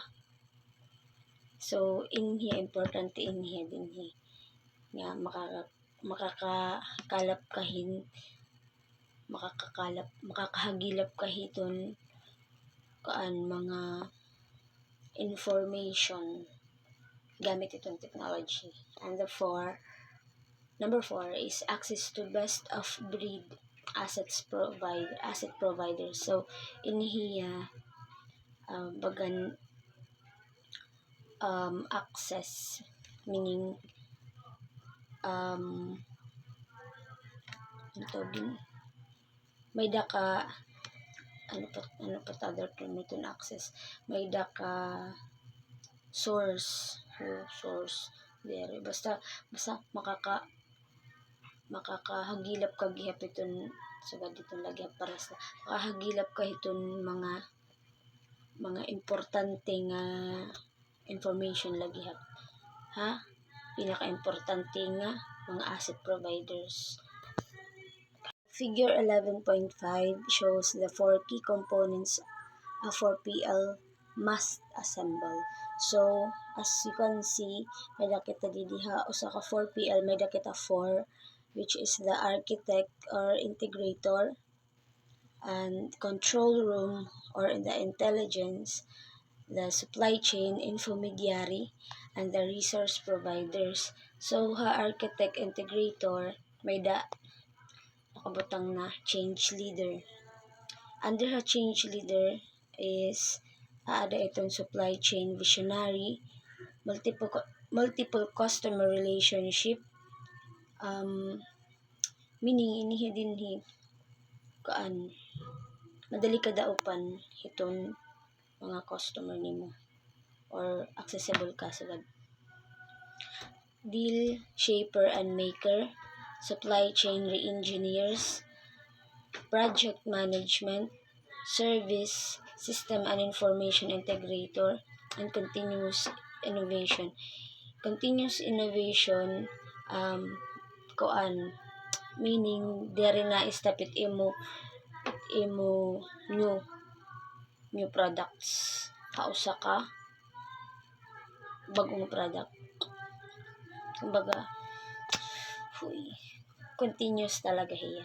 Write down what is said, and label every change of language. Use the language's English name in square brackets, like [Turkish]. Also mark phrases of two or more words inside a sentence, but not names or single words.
[Waray] So inhi importante inhi dinhi nga makakahagilap ka hiton mga information gamit itong technology. [English] And number 4 is access to best of breed asset providers. [Waray] So inhiya bagan access, meaning may daka ano pa [English] other term [Waray] nito access, may daka source there basta makakahagilap ka gihap iton sagad iton lagi paras na makahagilap ka iton mga importante nga information lagi ha pinaka-importante nga mga asset providers. [English] Figure 11.5 shows the 4 key components a 4PL must assemble. So, as you can see, [Waray] may dakita didiha usa ka 4PL, may dakita 4, [English] which is the architect or integrator, and control room or the intelligence, the supply chain intermediary, and the resource providers. So, architect integrator, [Waray] may nakabutang na [English] change leader. Under her change leader is [Waray] ada itong [English] supply chain visionary, multiple customer relationship, meaning [Waray] inihi dinhi madali kadaupan hiton mga customer nimo [English] or accessible [Waray] ka sagad. [English] Deal shaper and maker, supply chain re-engineers, project management, service, system and information integrator, and continuous innovation. Continuous innovation, meaning [Waray] dere na istapit imo [English] new products. [Waray] Kausa ka bagong product. Kumbaga, continuous talaga hiya.